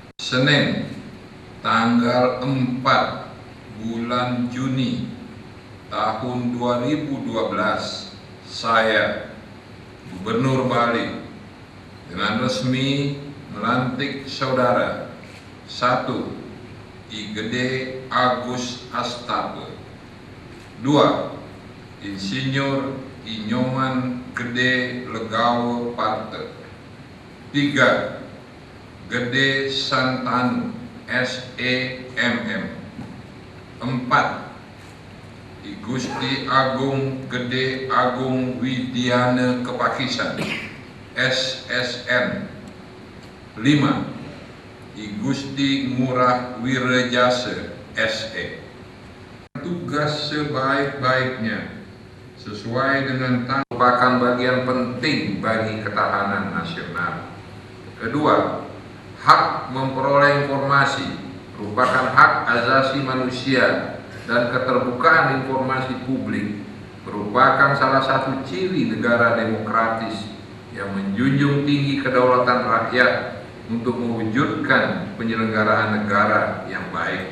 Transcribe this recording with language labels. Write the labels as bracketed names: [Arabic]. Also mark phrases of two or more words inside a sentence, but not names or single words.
[Indonesian] Senin, tanggal 4 bulan Juni tahun 2012, saya, Gubernur Bali, dengan resmi melantik saudara 1. I Gede Agus Astape, 2. Insinyur I Nyoman Gede Legawo Parte, 3. Gede Santanu SEMM, 4. I Gusti Agung Gede Agung Widiana Kepakisan SSN, 5. I Gusti Ngurah Wirejasa SE. Tugas sebaik-baiknya sesuai dengan merupakan bagian penting bagi ketahanan nasional. Kedua, hak memperoleh informasi merupakan hak asasi manusia dan keterbukaan informasi publik merupakan salah satu ciri negara demokratis yang menjunjung tinggi kedaulatan rakyat untuk mewujudkan penyelenggaraan negara yang baik.